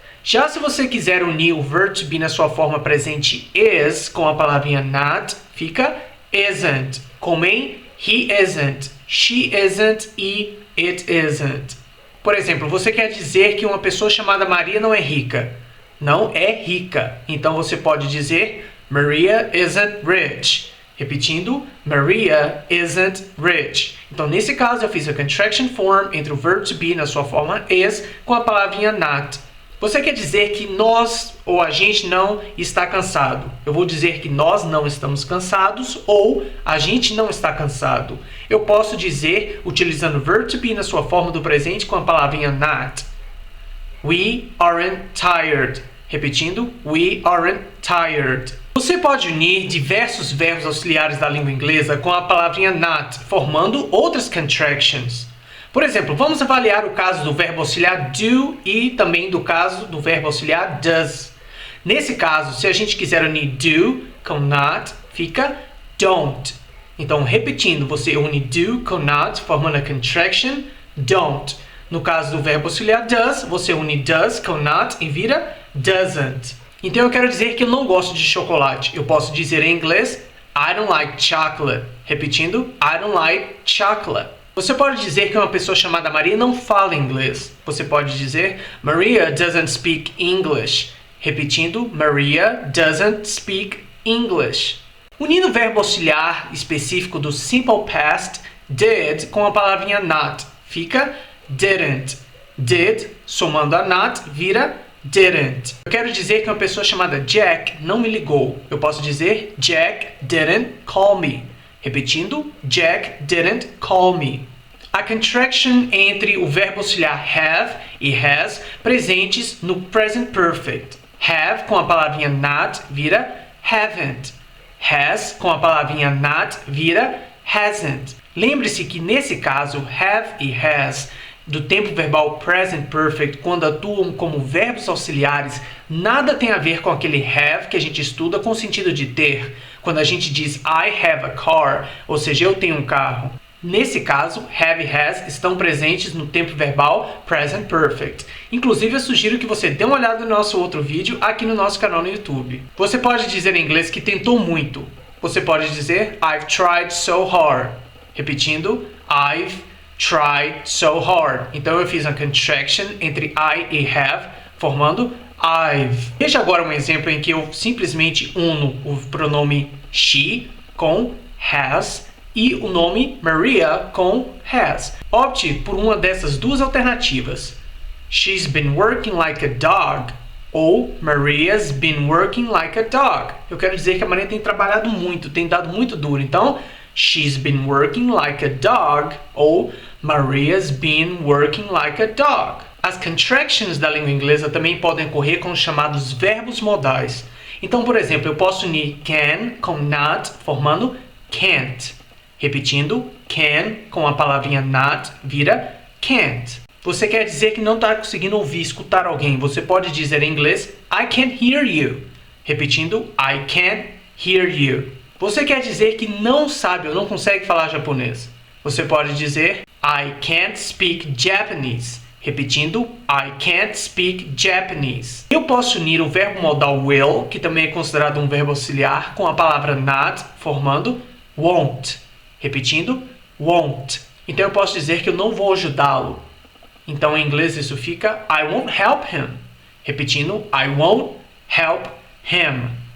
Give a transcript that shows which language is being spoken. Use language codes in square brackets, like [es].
[pt] Já se você quiser unir o verb to be na sua forma presente is com a palavrinha not, fica isn't, como em [en] he isn't, she isn't [pt] e [en] it isn't. [pt] Por exemplo, você quer dizer que uma pessoa chamada Maria não é rica. Não é rica. Então você pode dizer [en] Maria isn't rich. [pt] Repetindo, [en] Maria isn't rich. [pt] Então, nesse caso, eu fiz a contraction form entre o verb to be na sua forma is com a palavrinha not. Você quer dizer que nós ou a gente não está cansado. Eu vou dizer que nós não estamos cansados ou a gente não está cansado. Eu posso dizer, utilizando o verb to be na sua forma do presente com a palavrinha not. [en] We aren't tired. [pt] Repetindo, [en] we aren't tired. [pt] Você pode unir diversos verbos auxiliares da língua inglesa com a palavrinha not, formando outras contractions. Por exemplo, vamos avaliar o caso do verbo auxiliar do e também do caso do verbo auxiliar does. Nesse caso, se a gente quiser unir do com not, fica don't. Então, repetindo, você une do com not, formando a contraction don't. No caso do verbo auxiliar does, você une does com not e vira doesn't. Então eu quero dizer que eu não gosto de chocolate. Eu posso dizer em inglês [en] I don't like chocolate. [pt] Repetindo, [en] I don't like chocolate. [pt] Você pode dizer que uma pessoa chamada Maria não fala inglês. Você pode dizer [en] Maria doesn't speak English. [pt] Repetindo, [en] Maria doesn't speak English. [pt] Unindo o verbo auxiliar específico do simple past, did, com a palavrinha not, fica didn't. Did, somando a not, vira didn't. Eu quero dizer que uma pessoa chamada Jack não me ligou. Eu posso dizer [en] Jack didn't call me. [pt] Repetindo, [en] Jack didn't call me. [pt] A contraction entre o verbo auxiliar have e has presentes no present perfect. Have com a palavrinha not vira haven't. Has com a palavrinha not vira hasn't. Lembre-se que nesse caso have e has do tempo verbal present perfect, quando atuam como verbos auxiliares, nada tem a ver com aquele have que a gente estuda com o sentido de ter. Quando a gente diz [en] I have a car, [pt] ou seja, eu tenho um carro. Nesse caso, have e has estão presentes no tempo verbal present perfect. Inclusive, eu sugiro que você dê uma olhada no nosso outro vídeo aqui no nosso canal no YouTube. Você pode dizer em inglês que tentou muito. Você pode dizer [en] I've tried so hard. [pt] Repetindo, [en] I've tried so hard. [pt] Então eu fiz uma contraction entre I e have, formando I've. Veja agora um exemplo em que eu simplesmente uno o pronome she com has e o nome Maria com has. Opte por uma dessas duas alternativas. [en] She's been working like a dog. Ou Maria's been working like a dog. [pt] Eu quero dizer que a Maria tem trabalhado muito, tem dado muito duro. [en] Então, she's been working like a dog. Ou Maria's been working like a dog. [pt] As contractions da língua inglesa também podem ocorrer com os chamados verbos modais. Então, por exemplo, eu posso unir can com not, formando can't. Repetindo, can com a palavrinha not vira can't. Você quer dizer que não está conseguindo ouvir, escutar alguém. Você pode dizer em inglês, [en] I can't hear you. [pt] Repetindo, [en] I can't hear you. [pt] Você quer dizer que não sabe ou não consegue falar japonês. Você pode dizer, [en] I can't speak Japanese. [pt] Repetindo, [en] I can't speak Japanese. [pt] Eu posso unir o verbo modal will, que também é considerado um verbo auxiliar, com a palavra not, formando won't. Repetindo, won't. Então eu posso dizer que eu não vou ajudá-lo. Então em inglês isso fica [en] I won't help him. [pt] Repetindo, [en] I won't help him.